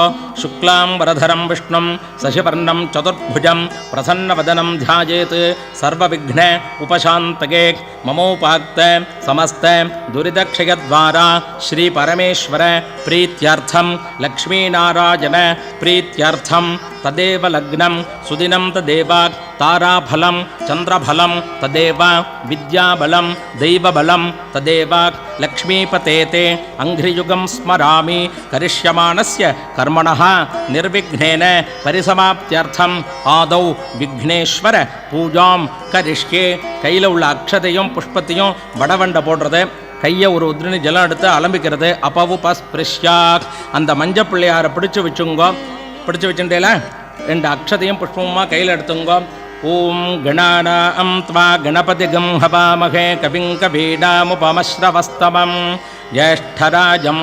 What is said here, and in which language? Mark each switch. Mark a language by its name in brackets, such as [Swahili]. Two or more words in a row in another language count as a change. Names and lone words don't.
[Sanskrit] शुक्लाम् वरधरम् विष्णुम् शशिवर्णम् चतुर्भुजम् प्रसन्नवदनम् ध्यायेत् सर्वविघ्न उपशान्तये ममोपात्त समस्त दुरितक्षयद्वारा श्री परमेश्वर प्रीत्यर्थम् लक्ष्मीनारायण प्रीत्यर्थम् तदेव लग्नम् सुदिनम् तदेव ताराफलं चन्द्रफलं तदेव विद्याबलं दैवबलं तदेव लक्ष्मीपते ते अङ्घ्रियुगं स्मरामि करिष्यमाणस्य कर्मणः निर्विघ्नेन परिसमाप्त्यर्थम् आदौ विघ्नेश्वर पूजां करिष्ये [Tamil] கையில் உள்ள அக்ஷதையும் புஷ்பத்தையும் வடவண்டை போடுறது கையை ஒரு உதிரணி ஜலம் எடுத்து அலம்பிக்கிறது அப்பவு பஸ்பிருஷ்யாக் அந்த மஞ்ச பிள்ளையாரை பிடிச்சி வச்சுங்கோ பிடிச்சி வச்சுட்டேல 2 அக்ஷதையும் புஷ்பமுமா கையில் எடுத்துங்கோ [Sanskrit] ॐ गणानाम् त्वा गणपतिम् हवामहे कविं कवीनामुपमश्रवस्तमम् ज्येष्ठराजम्